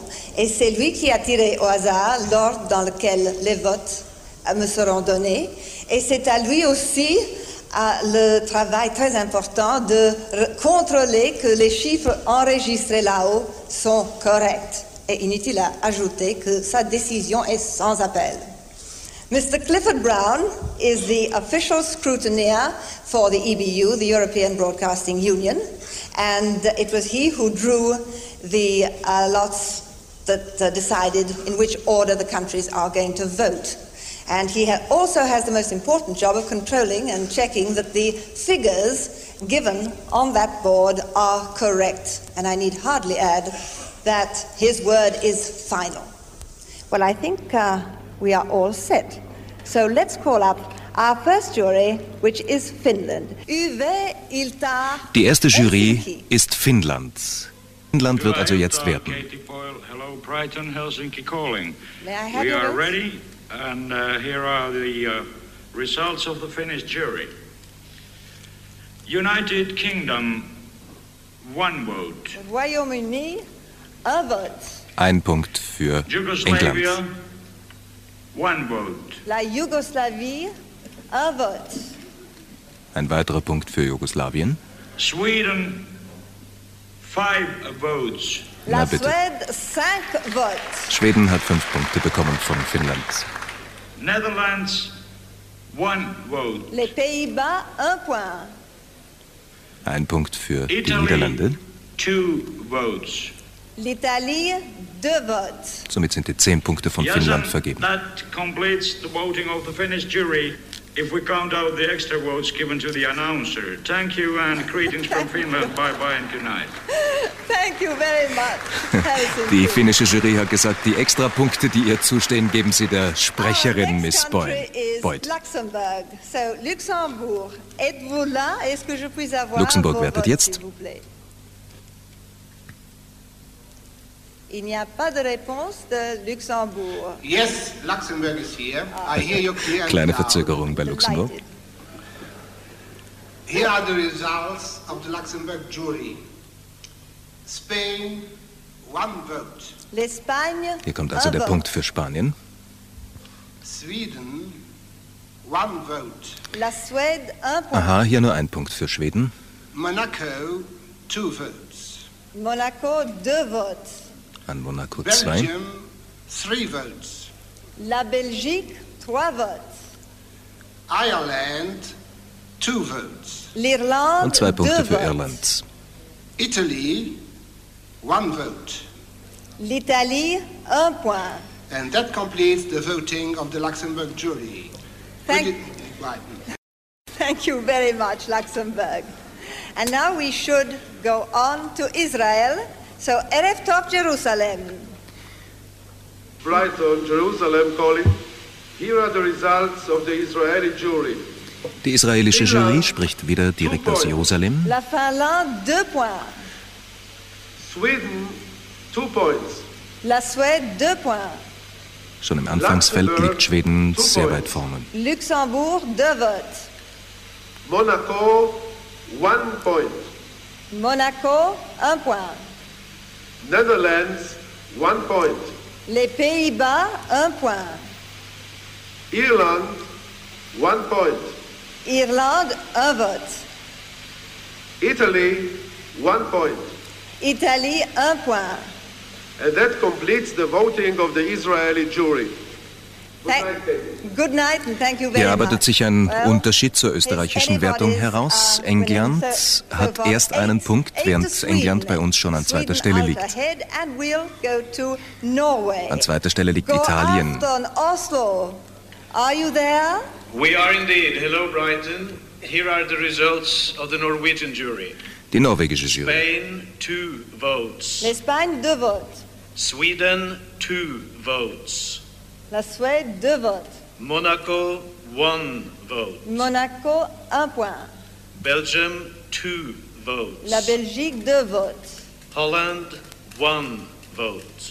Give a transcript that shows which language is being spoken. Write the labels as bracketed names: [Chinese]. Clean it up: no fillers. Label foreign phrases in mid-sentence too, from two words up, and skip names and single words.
[French] Et c'est lui qui a tiré au hasard l'ordre dans lequel les votes me seront donnés. Et c'est à lui aussi le travail très important de contrôler que les chiffres enregistrés là-haut sont corrects. Et inutile à ajouter que sa décision est sans appel. [English] Mr. Clifford Brown is the official scrutineer for the EBU, the European Broadcasting Union, and it was he who drew the lots that decided in which order the countries are going to vote. And he also has the most important job of controlling and checking that the figures given on that board are correct. And I need hardly add that his word is final. Well, I think we are all set. So let's call up our first jury, which is Finland. [German] Die erste Jury ist Finnland. Finnland wird also jetzt werten. [English] Katie Boyle, hello Brighton, Helsinki calling. May I have We your are votes? ready, and here are the results of the Finnish jury. United Kingdom, 1 vote. [French] Royaume-Uni, un vote. [German] Ein Punkt für [English] Yugoslavia, [German] England. [English] 1 vote. [French] La Yougoslavie, un vote. [German] Ein weiterer Punkt für Jugoslawien. [English] Sweden, 5 votes. [French] La [German] Na bitte. [French] Suède, 5 votes. [German] Schweden hat 5 Punkte bekommen von Finnland. [English] Netherlands, 1 vote. [French] Les Pays-Bas, 1 point. [German] Ein Punkt für die [English] Italy, [German] Niederlande. [English] 2 votes. [French] L'Italie, 2 votes. [German] Somit sind die 10 Punkte von Finnland vergeben. [English] That completes the voting of the Finnish jury. if we count out the extra votes given to the announcer. Thank you and greetings from Finland. Bye-bye and good night. Thank you very much. [German] Die finnische Jury hat gesagt, die Extrapunkte, die ihr zustehen, geben sie der Sprecherin Miss Boyd. [English] Luxembourg. So, [French] Luxembourg, êtes-vous là? Est-ce que je puis avoir [German] Luxemburg wertet jetzt. [French] Il n'y a pas de réponse de Luxembourg. [English] Yes, Luxembourg is here. I hear you clearly. [German] Kleine Verzögerung bei Luxemburg. [English] Here are the results of the Luxembourg jury. Spain, 1 vote. [French] L'Espagne. [German] Hier kommt also der Punkt für Spanien. [English] Sweden, 1 vote. [French] La Suède, 1 point. [German] Aha, hier nur ein Punkt für Schweden. [English] Monaco, 2 votes. [French] Monaco, 2 votes. [German] An Monaco 2. [English] Belgium, 3 votes. [French] La Belgique, 3 votes. [English] Ireland, 2 votes. [French] L'Irlande, [German] Und 2 Punkte [French] 2 [German] für [French] votes. [German] Irland. [English] Italy, 1 vote. [French] L'Italie, 1 point. [English] And that completes the voting of the Luxembourg jury. Thank Right. Thank you very much, Luxembourg. And now we should go on to Israel. So, [Hebrew] Erev Tov, [English] Jerusalem. Brighton, Jerusalem calling. Here are the results of the Israeli jury. [German] Die israelische Jury spricht wieder direkt aus Jerusalem. [French] La Finlande, 2 points. [English] Sweden, 2 points. [French] La Suède, 2 points. [German] Schon im Anfangsfeld liegt Schweden sehr weit vorne. [English] Luxembourg, 2 votes. Monaco, 1 point. [French] Monaco, 1 point. [English] Netherlands, 1 point. [French] Les Pays-Bas, 1 point. [English] Ireland, 1 point. [French] Irlande, 1 vote. [English] Italy, 1 point. [French] Italie, 1 point. [English] And that completes the voting of the Israeli jury. Good night and thank you very [German] Hier [English] much. [German] arbeitet sich ein Unterschied zur österreichischen Wertung heraus. England hat erst einen Punkt, während England bei uns schon an zweiter Stelle liegt. An zweiter Stelle liegt Italien. [English] Are you there? We are indeed. Hello, Brighton. Here are the results of the Norwegian jury. [German] Die norwegische Jury. [English] Spain, 2 votes. [French] L'Espagne, 2 votes. [English] Sweden, 2 votes. [French] La Suède, 2 votes. [English] Monaco, 1 vote. [French] Monaco, 1 point. [English] Belgium, 2 votes. [French] La Belgique, 2 votes. [English] Holland, 1 vote.